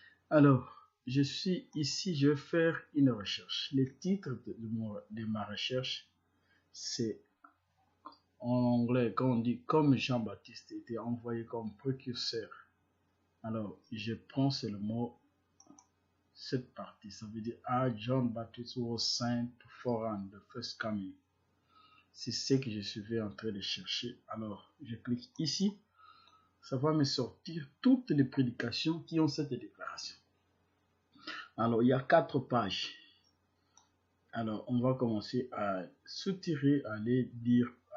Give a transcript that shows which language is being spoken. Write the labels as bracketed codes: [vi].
[fr] Alors, je suis ici, je vais faire une recherche. Le titre de ma recherche, c'est en anglais, quand on dit comme Jean-Baptiste était envoyé comme précurseur. Alors, je prends seulement cette partie. Ça veut dire [en] John Baptist was sent to forerun the first coming. [fr] C'est ce que je suis en train de chercher. Alors, je clique ici. Ça va me sortir toutes les prédications qui ont cette déclaration. Alors, il y a 4 pages. Alors, on va commencer à soutirer, à les lire.